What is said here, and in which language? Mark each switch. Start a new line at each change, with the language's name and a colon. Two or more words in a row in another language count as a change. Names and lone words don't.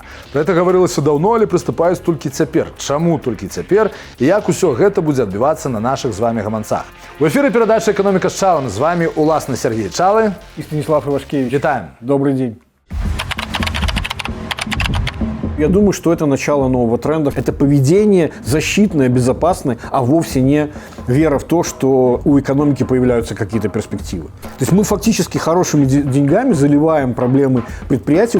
Belarusian: Пра гэта гаварылася даўно, але прыступаюць толькі цяпер. Чаму толькі цяпер і як усё гэта будзе адбівацца на нашых з вамі гаманцах? У эфіры перадача «Экономика с Чалым». З вами уласна Сергей Чалы и Станислав Ивашкевич. Витаем.
Russian: Добрый день. Я думаю, что это начало нового тренда. Это поведение защитное, безопасное, а вовсе не вера в то, что у экономики появляются какие-то перспективы. То есть мы фактически хорошими деньгами заливаем проблемы предприятий.